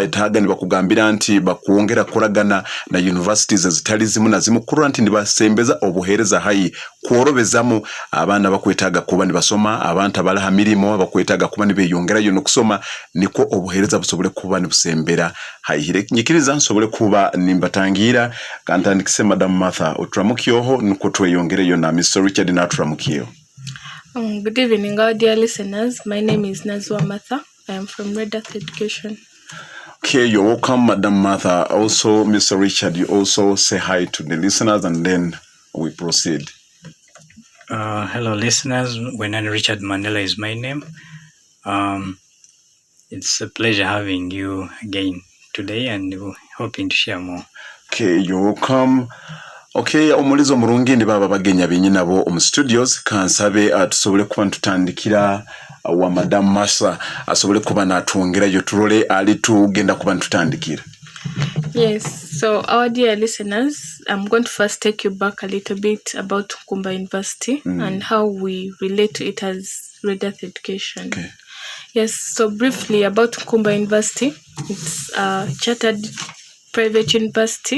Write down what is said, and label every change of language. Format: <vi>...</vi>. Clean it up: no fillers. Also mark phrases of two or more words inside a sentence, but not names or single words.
<ttj>itaga ni bakugambira nti bakuongera kuragana na universities ezitali zimu na zimu kurura nti nibasembeza obuhereza hayi kworobezamu abana bakwetaga kuba ni basoma abantu abalaha mirimo bakwetaga kuba ni beyongera yo nokusoma niko obuhereza busobole kuba ni busembera hayire nyikiriza nsobole kuba nimbatangira kantandikise Madam Martha otramukyoho nuko tweyongere yo na Mr. Richard na atramukyo.</ttj> <en>Good evening our dear listeners. My name is Nazwa Martha. I am from Red Earth Education. Okay, you're welcome Madam Martha. Also Mr. Richard, you also say hi to the listeners and then we proceed. Hello listeners, Wenani Richard Mandela is my name. It's a pleasure having you again today and hoping to share more. Okay, you're welcome.</en> <ttj>Okay, omulizo mulungi ndi baba bagenya benyi nabo omu studios kansabe atusobole kuba ntutandikira wa Madam Martha asobole kuba natwongera yo turole ali tugenda kuba ntutandikira.</ttj> <en>Yes, so our dear listeners, I'm going to first take you back a little bit about Kumba University and how we relate to it as Red Earth Education. Okay. Yes, so briefly about Kumba University, it's a chartered private university.</en>